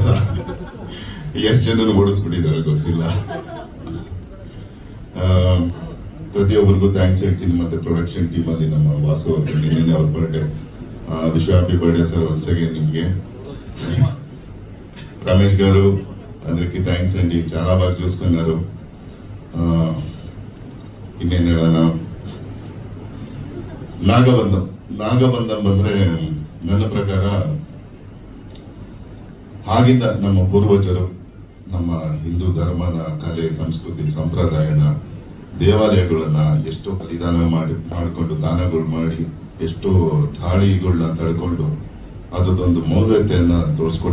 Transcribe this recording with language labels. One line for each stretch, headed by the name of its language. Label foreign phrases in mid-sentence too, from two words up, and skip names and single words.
Kannada: ಎಷ್ಟು ಜನ ಓಡಿಸ್ಬಿಟ್ಟಿದ್ದಾರೆ ಗೊತ್ತಿಲ್ಲ. ಪ್ರತಿಯೊಬ್ಬರಿಗೂ ಥ್ಯಾಂಕ್ಸ್ ಹೇಳ್ತೀನಿ. ಮತ್ತೆ ಪ್ರೊಡಕ್ಷನ್ ಟೀಮ್ ಅಲ್ಲಿ ನಮ್ಮ ವಾಸು ಅವ್ರಿಗೆ, ನಿನ್ನೆ ಅವ್ರ ಬರ್ಡೇ.
English: wish happy birthday sir once again
Kannada: ನಿಮ್ಗೆ.
Telugu: ರಮೇಶ್ గారు అందరికి థ్యాంక్స్ అండి, చాలా బాగా చూసుకున్నారు.
Kannada: ಇನ್ನೇನು ಹೇಳೋಣ, ನಾಗಬಂಧಂ ಬಂದ್ರೆ ನನ್ನ ಪ್ರಕಾರ ಆಗಿಂದ ನಮ್ಮ ಪೂರ್ವಜರು ನಮ್ಮ ಹಿಂದೂ ಧರ್ಮನ, ಕಲೆ, ಸಂಸ್ಕೃತಿ, ಸಂಪ್ರದಾಯನ, ದೇವಾಲಯಗಳನ್ನ ಎಷ್ಟೋ ಬಲಿದಾನ ಮಾಡಿಕೊಂಡು ದಾನಗಳು ಮಾಡಿ ಎಷ್ಟೋ ದಾಳಿಗಳನ್ನ ತಡ್ಕೊಂಡು ಅದೊಂದು ಮೌಲ್ಯತೆಯನ್ನ ತೋರಿಸ್ಕೊಟ್ಟಿದ್ದಾರೆ.